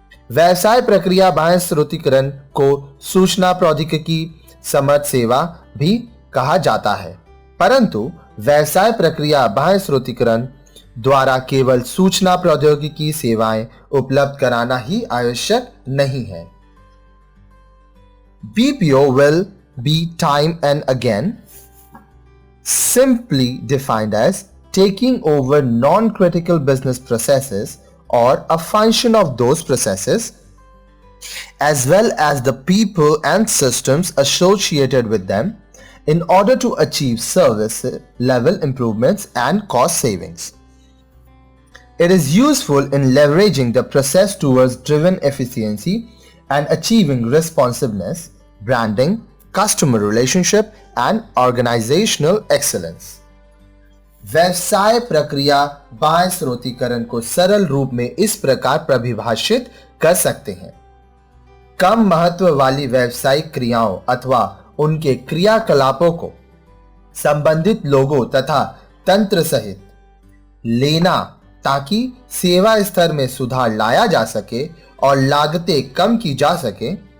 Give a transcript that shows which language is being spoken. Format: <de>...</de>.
<hi>व्यवसाय प्रक्रिया बाह्य स्रोतीकरण को सूचना प्रौद्योगिकी समर्थ सेवा भी कहा जाता है, परंतु व्यवसाय प्रक्रिया बाह्य स्रोतीकरण द्वारा केवल सूचना प्रौद्योगिकी सेवाएं उपलब्ध कराना ही आवश्यक नहीं है।</hi> <en>BPO will be time and again simply defined as taking over non-critical business processes or a function of those processes, as well as the people and systems associated with them, in order to achieve service level improvements and cost savings. It is useful in leveraging the process towards driven efficiency and achieving responsiveness, branding, customer relationship, and organizational excellence.</en> <hi>व्यवसाय प्रक्रिया बाह्य स्रोतीकरण को सरल रूप में इस प्रकार परिभाषित कर सकते हैं। कम महत्व वाली व्यावसायिक क्रियाओं अथवा उनके क्रियाकलापों को संबंधित लोगों तथा तंत्र सहित लेना ताकि सेवा स्तर में सुधार लाया जा सके और लागतें कम की जा सके।</hi>